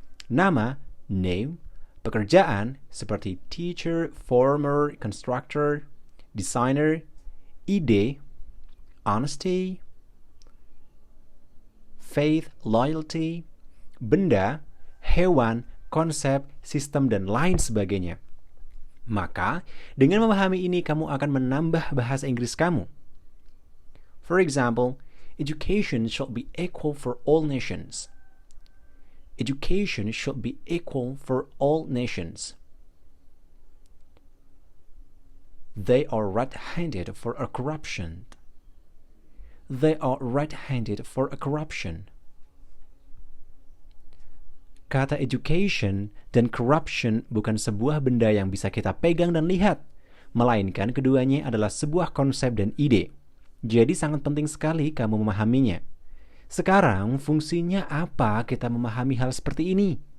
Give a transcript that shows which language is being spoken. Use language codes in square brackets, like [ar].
[id] Nama, name, pekerjaan seperti teacher, farmer, constructor, designer, ide, honesty, faith, loyalty, benda, hewan, konsep, sistem, dan lain sebagainya. Maka, dengan memahami ini, kamu akan menambah bahasa Inggris kamu. [en] For example, education should be equal for all nations. Education should be equal for all nations. They are red-handed for a corruption. They are red-handed for a corruption. [id] Kata education dan corruption bukan sebuah benda yang bisa kita pegang dan lihat, melainkan keduanya adalah sebuah konsep dan ide. Jadi sangat penting sekali kamu memahaminya. Sekarang, fungsinya apa kita memahami hal seperti ini?